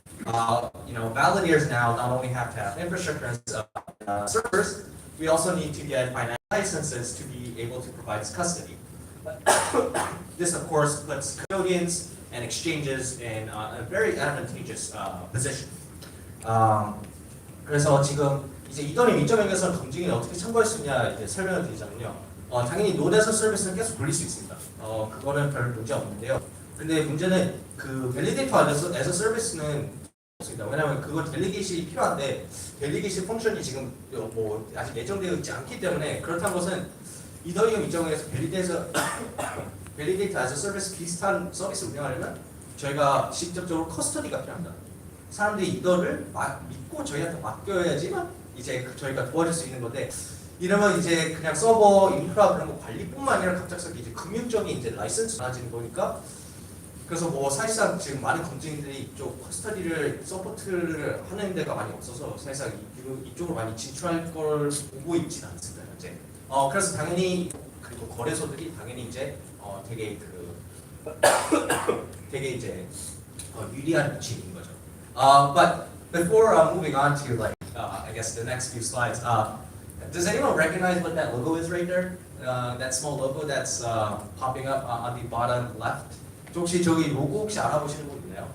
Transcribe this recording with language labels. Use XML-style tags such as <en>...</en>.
<en>Validators now not only have to have infrastructure and servers, we also need to get financial licenses to be able to provide custody. This, of course, puts custodians and exchanges in a very advantageous position.</en> <ko>그래서 지금 이제 이더리움 2.0에서 검증이 어떻게 참고할 수 있냐 이제 설명을 드리자면요. 당연히 노드에서 서비스는 계속 돌릴 수 있습니다. 그거는 별 문제 없는데요. 근데 문제는 그 밸리데이터 에서 서비스는 없습니다. 왜냐하면 그거 델리게이션이 필요한데 델리게이션 펑션이 지금 뭐 아직 예정되어 있지 않기 때문에 그렇다는 것은 이더리움 2.0에서 밸리데이터 에서 서비스 비슷한 서비스 운영하려면 저희가 직접적으로 커스터디가 필요합니다. 사람들이 이더를 믿고 저희한테 맡겨야지만 이제 저희가 도와줄 수 있는 건데 이러면 이제 그냥 서버 인프라 그런 거 관리뿐만 아니라 갑작스럽게 이제 금융적인 이제 라이선스 많아지는 거니까 그래서 뭐 사실상 지금 많은 검증인들이 이쪽 커스터디를 서포트를 하는 데가 많이 없어서 사실상 이쪽으로 많이 진출할 걸 보고 있지는 않습니다 현재. 그래서 당연히 그리고 거래소들이 당연히 이제 되게 되게 이제 유리한 위치인 거죠.</ko> <en>But before moving on to I guess the next few slides, does anyone recognize what that logo is right there? That small logo that's popping up on the bottom left.</en> <ko>혹시 저기 로고 혹시 알아보시는 분 있나요?</ko>